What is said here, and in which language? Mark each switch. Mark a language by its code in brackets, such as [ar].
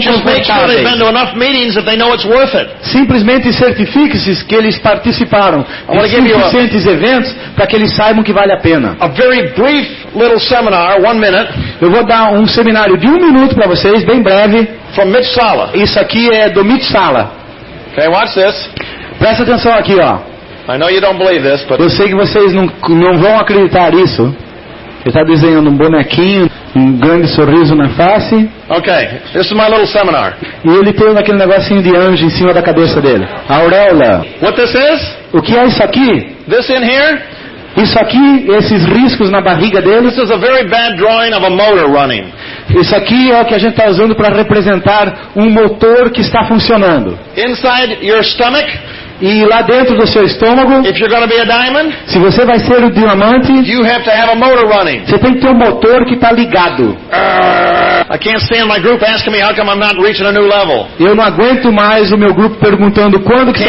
[en] Just make sure they've been to enough meetings that they know it's worth it. [pt] Simplesmente certifique-se que eles participaram [en] wanna [pt] de [en] give you a- [pt] suficientes eventos para que eles saibam que vale a pena. [en] A very brief little seminar, 1 minute, [pt] Eu vou dar um seminário de 1 minuto para vocês, bem breve. [en] from Mitch Sala. [pt] Isso aqui é do Mitch Sala. [en] Okay, watch this. [pt] Presta atenção aqui, ó. [en] I know you don't believe this, but [pt] Eu sei que vocês não vão acreditar nisso. Ele está desenhando um bonequinho, um grande sorriso na face, [en] okay, this is my little seminar. [pt] e ele tem aquele negocinho de anjo em cima da cabeça dele. A auréola. [en] What this is? [pt] O que é isso aqui? [en] This in here? [pt] Isso aqui, esses riscos na barriga deles, [en] This is a very bad drawing of a motor running. [pt] isso aqui é o que a gente está usando para representar um motor que está funcionando. [en] Inside your stomach, [pt] E lá dentro do seu estômago, [en] if you're going to be a diamond, [pt] se você vai ser o diamante, [en] you have to have a motor running. [pt] você tem que ter um motor que está ligado. [en] I can't stand my group asking me how come I'm not reaching a new level. [pt] Eu não aguento mais o meu grupo perguntando quando que você